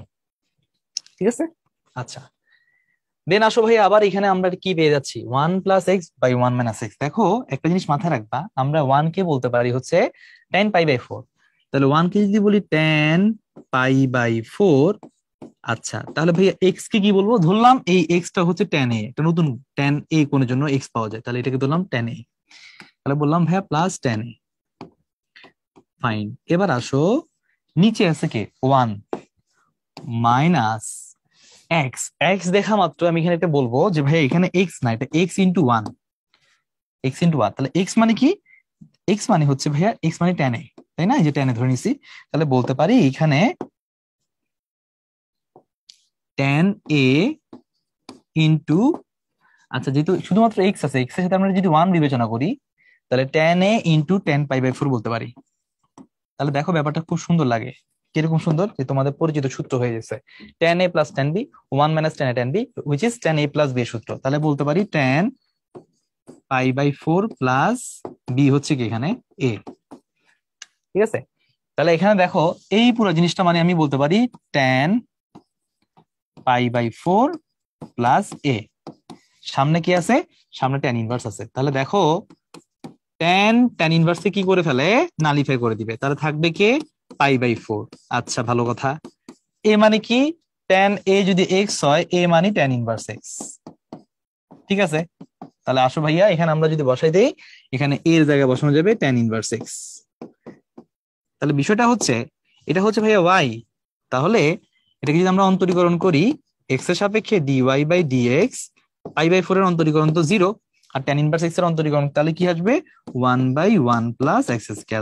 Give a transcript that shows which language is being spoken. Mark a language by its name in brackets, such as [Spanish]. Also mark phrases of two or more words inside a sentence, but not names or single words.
[Bangla] ঠিক আছে, আচ্ছা দেন আসো ভাই, আবার এখানে আমরা কি পেয়ে যাচ্ছি, 1 + x/1 - x। দেখো একটা জিনিস মাথায় রাখবা, আমরা 1 কে বলতে পারি হচ্ছে tan π/4। তাহলে 1 কে যদি বলি tan π/4, আচ্ছা তাহলে ভাইয়া এক্স কে কি বলবো, ধরলাম এই এক্স টা হচ্ছে tan a, একটা নতুন tan a কোণের জন্য এক্স পাওয়া যায়, তাহলে এটাকে ধরলাম tan a। তাহলে বললাম ভাইয়া প্লাস tan a। ফাইন, এবার আসো নিচে আছে কে 1 মাইনাস এক্স। এক্স দেখা মাত্র আমি এখানে একটা বলবো যে ভাই এখানে এক্স না, এটা x × 1, x × 1। তাহলে এক্স মানে কি, এক্স মানে হচ্ছে ভাইয়া এক্স মানে tan a, তাই না? এই যে tan a ধরে নিছি, তাহলে বলতে পারি এখানে tan a ইন্টু, আচ্ছা যেহেতু শুধুমাত্র এক্স আছে, এক্স এর সাথে আমরা যদি 1 বিবেচনা করি, তাহলে tan a ইন্টু tan π/4 বলতে পারি। তাহলে দেখো ব্যাপারটা খুব সুন্দর লাগে, কিরকম সুন্দর, যে তোমাদের পরিচিত সূত্র হয়ে গেছে, [English] tan a + tan b 1 - tan a tan b which is tan a + b [Bangla] এর সূত্র। তাহলে বলতে পারি tan π/4 প্লাস b হচ্ছে কি এখানে a। ঠিক আছে, তাহলে এখানে দেখো এই পুরো জিনিসটা মানে আমি বলতে পারি tan π/4 প্লাস a। সামনে কি আছে, সামনে tan ইনভার্স আছে। তাহলে দেখো tan ইনভার্সে কি করে ফেলে, নালিফাই করে দিবে, তাহলে থাকবে কে π/4। আচ্ছা ভালো কথা, এ মানে কি, tan a যদি x হয়, a মানে tan ইনভার্স x। ঠিক আছে, তাহলে আসো ভাইয়া এখানে আমরা যদি বসাই দেই, এখানে a এর জায়গায় বসানো যাবে tan ইনভার্স x। তাহলে বিষয়টা হচ্ছে এটা হচ্ছে ভাইয়া y, তাহলে এটাকে যদি আমরা অন্তরীকরণ করি, এক্স এর সাপেক্ষে [English] dy by dx, pi by 4 [Bangla] এর অন্তরীকরণ তো 0, আর tan ইনভার্স এক্স এর অন্তরীকরণ তাহলে কি আসবে [English] 1/1 plus x square.